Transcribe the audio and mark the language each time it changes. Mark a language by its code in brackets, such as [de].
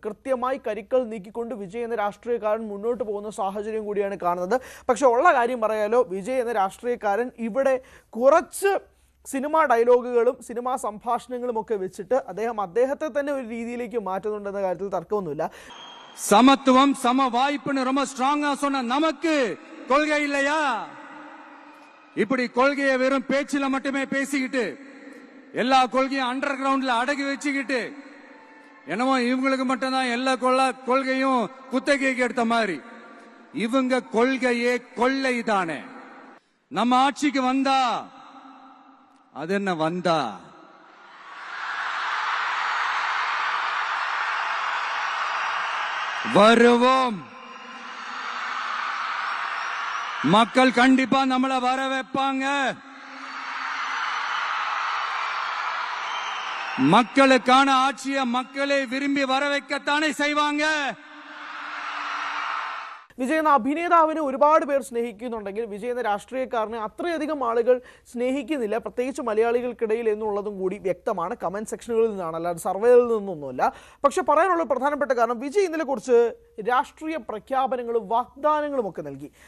[ml] കൃത്യമായി കരിക്കൾ നീക്കിക്കൊണ്ട് വിജയ് എന്ന രാഷ്ട്രീയക്കാരൻ മുന്നോട്ട് പോകുന്ന സാഹചര്യം കൂടിയാണ് കാണുന്നത്. പക്ഷെ ഉള്ള കാര്യം പറയാലോ, വിജയ് എന്ന രാഷ്ട്രീയക്കാരൻ ഇവിടെ കുറച്ച് സിനിമാ ഡയലോഗുകളും സിനിമാ സംഭാഷണങ്ങളും ഒക്കെ വെച്ചിട്ട് അദ്ദേഹത്തെ തന്നെ ഒരു രീതിയിലേക്ക് മാറ്റുന്നുണ്ടെന്ന കാര്യത്തിൽ തർക്കമൊന്നുമില്ല. [ta] சமத்துவம் சம வாய்ப்புன்னு ரொம்ப ஸ்ட்ராங்கா சொன்ன நமக்கு கொள்கை இல்லையா? இப்படி கொள்கையை வெறும் பேச்சில மட்டுமே பேசிக்கிட்டு எல்லா கொள்கையும் அண்டர் கிரவுண்ட்ல அடக்கி வச்சுக்கிட்டு என்னமோ இவங்களுக்கு மட்டும்தான் எல்லா கொள்கையும் குத்தகைக்கு எடுத்த மாதிரி. இவங்க கொள்கையே கொள்ளை தானே. நம்ம ஆட்சிக்கு வந்தா அது என்ன வந்தா வருவோம். மக்கள் கண்டிப்பா நம்மள வர வைப்பாங்க. மக்களுக்கான ஆட்சியை மக்களே விரும்பி வர வைக்கத்தானே செய்வாங்க. [ml] വിജയ് എന്ന അഭിനേതാവിനെ ഒരുപാട് പേർ സ്നേഹിക്കുന്നുണ്ടെങ്കിൽ വിജയ് എന്ന രാഷ്ട്രീയക്കാരനെ അത്രയധികം ആളുകൾ സ്നേഹിക്കുന്നില്ല, പ്രത്യേകിച്ച് മലയാളികൾക്കിടയിൽ എന്നുള്ളതും കൂടി വ്യക്തമാണ്. കമൻറ്റ് സെക്ഷനുകളിൽ നിന്നാണ്, അല്ലാതെ സർവേയിൽ നിന്നൊന്നുമില്ല. പക്ഷെ പറയാനുള്ള പ്രധാനപ്പെട്ട കാരണം വിജയ് ഇന്നലെ കുറച്ച് രാഷ്ട്രീയ പ്രഖ്യാപനങ്ങളും വാഗ്ദാനങ്ങളും ഒക്കെ നൽകി.